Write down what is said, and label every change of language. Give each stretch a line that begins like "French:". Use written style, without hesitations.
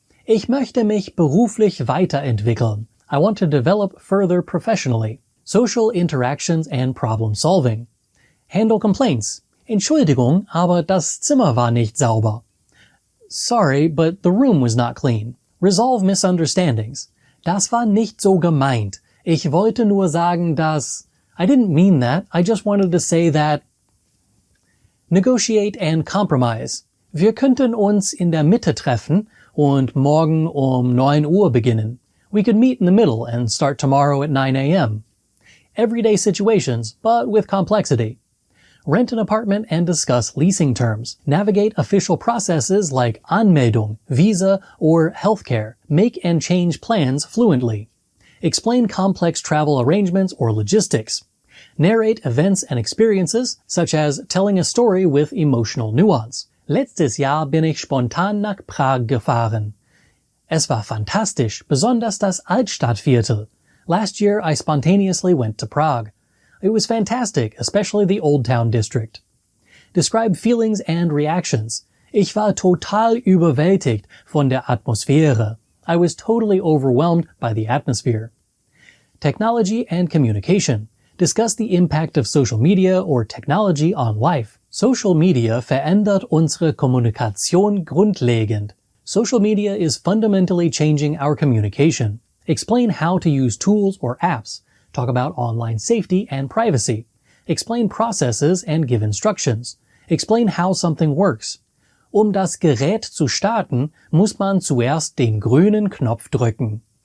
German: Ich möchte mich beruflich weiterentwickeln.
English: I want to develop further professionally. Social interactions and problem solving. Handle complaints.
German: Entschuldigung, aber das Zimmer war nicht sauber.
English: Sorry, but the room was not clean. Resolve misunderstandings.
German: Das war nicht so gemeint. Ich wollte nur sagen, dass...
English: I didn't mean that. I just wanted to say that... Negotiate and compromise.
German: Wir könnten uns in der Mitte treffen und morgen 9 Uhr beginnen.
English: We could meet in the middle and start tomorrow at 9 a.m. Everyday situations, but with complexity. Rent an apartment and discuss leasing terms. Navigate official processes like Anmeldung, visa, or healthcare. Make and change plans fluently. Explain complex travel arrangements or logistics. Narrate events and experiences, such as telling a story with emotional nuance.
German: Letztes Jahr bin ich spontan nach Prag gefahren. Es war fantastisch, besonders das Altstadtviertel.
English: Last year I spontaneously went to Prague. It was fantastic, especially the Old Town district. Describe feelings and reactions.
German: Ich war total überwältigt von der Atmosphäre.
English: I was totally overwhelmed by the atmosphere. Technology and communication. Discuss the impact of social media or technology on life.
German: Social media verändert unsere Kommunikation grundlegend.
English: Social media is fundamentally changing our communication. Explain how to use tools or apps. Talk about online safety and privacy. Explain processes and give instructions. Explain how something works.
German: Das Gerät zu starten, muss man zuerst den grünen Knopf drücken.